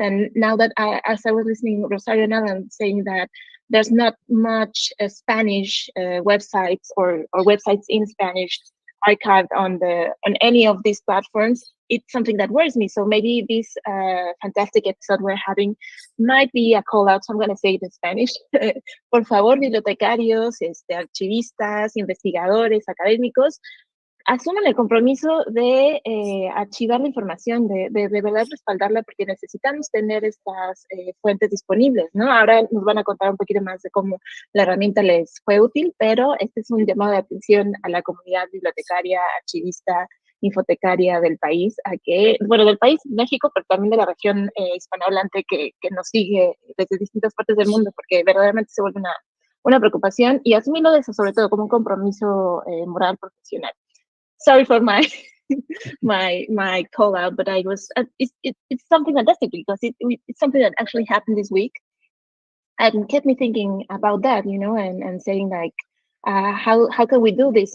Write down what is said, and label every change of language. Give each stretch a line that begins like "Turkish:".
English: And now that as I was listening to Rosario and Alan saying that there's not much Spanish websites or websites in Spanish archived on any of these platforms, it's something that worries me. So maybe this fantastic episode we're having might be a call out. So I'm going to say it in Spanish.
Spanish: Por favor, bibliotecarios, archivistas, investigadores, académicos, asuman el compromiso de archivar la información, de verdad respaldarla, porque necesitamos tener estas fuentes disponibles, ¿no? Ahora nos van a contar un poquito más de cómo la herramienta les fue útil, pero este es un llamado de atención a la comunidad bibliotecaria, archivista, infotecaria del país, del país, México, pero también de la región hispanohablante que nos sigue desde distintas partes del mundo, porque verdaderamente se vuelve una preocupación, y asumirlo de eso, sobre todo, como un compromiso moral profesional.
English: Sorry for my my call out, but I was it's something fantastic because it's something that actually happened this week, and kept me thinking about that, and saying like, how can we do this?